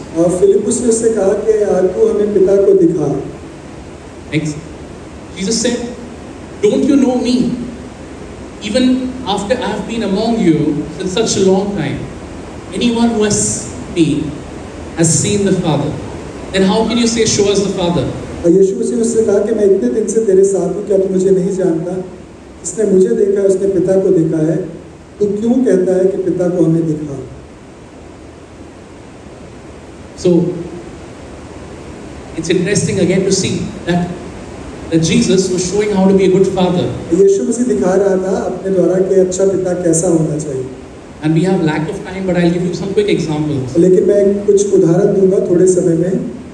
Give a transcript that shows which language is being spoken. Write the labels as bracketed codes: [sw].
[hi] और फिलिपुस ने उससे कहा कि तू हमें पिता को दिखा. [en] Next, Jesus said, "Don't you know me? Even after I have been among you since such a long time, anyone who has seen me has seen the Father. Then how can you say, show us the Father?" [hi] और यीशु मसीह ने उससे कहा कि मैं इतने दिन से तेरे साथ हूँ, क्या तू मुझे नहीं जानता? इसने मुझे देखा है, उसने पिता को देखा है. तू क्यों कहता है कि पिता को हमें दिखा? [en] So it's interesting again to see that Jesus was showing how to be a good father. [hi] यीशु मसीह दिखा रहा था अपने द्वारा कि अच्छा पिता कैसा होना चाहिए. [en] And we have lack of time, but I'll give you some quick examples. [hi] लेकिन मैं कुछ उदाहरण दूंगा थोड़े समय में.